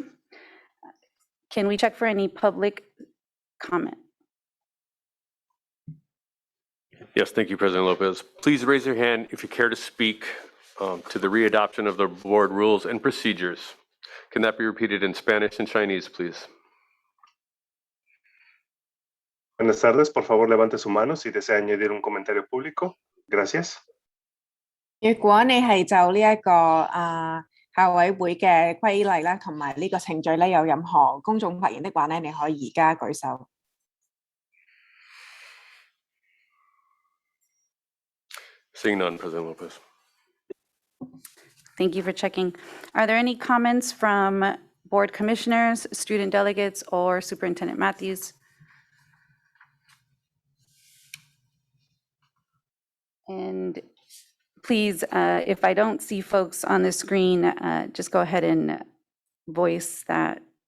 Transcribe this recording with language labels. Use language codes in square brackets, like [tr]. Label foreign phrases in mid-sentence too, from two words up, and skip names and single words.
[en] Can we check for any public comment? Yes, thank you, President Lopez. Please raise your hand if you care to speak to the readoption of the board rules and procedures. Can that be repeated in Spanish and Chinese, please? [es] Buenas tardes, por favor levante su mano si desea añadir un comentario público. Gracias. [yue] 如果你係就呢一個校委會嘅規例啦，同埋呢個程序咧有任何公眾發言的話咧，你可以而家舉手。 [en] Seeing none, President Lopez. Thank you for checking. Are there any comments from board commissioners, student delegates, or Superintendent Matthews? And please, if I don't see folks on the screen, just go ahead and voice that.